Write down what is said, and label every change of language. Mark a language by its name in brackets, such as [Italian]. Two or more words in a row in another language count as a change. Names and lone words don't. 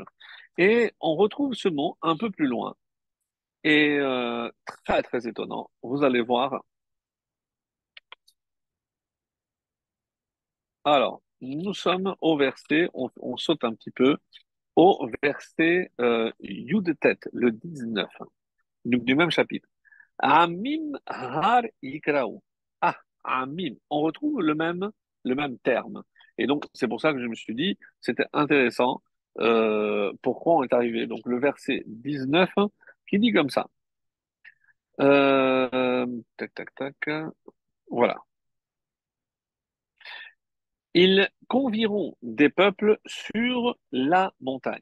[French] Et on retrouve ce mot un peu plus loin. Et très très étonnant, vous allez voir. Alors, nous sommes au verset, on saute un petit peu, au verset Yud-Tet, le 19, du même chapitre. [Hebrew] עמים הר יקראו. Ah, עמים. [French] On retrouve le même terme. Et donc, c'est pour ça que je me suis dit, c'était intéressant. Pourquoi on est arrivé? Donc, le verset 19 qui dit comme ça. Tac, tac, tac. Voilà. Ils convieront des peuples sur la montagne.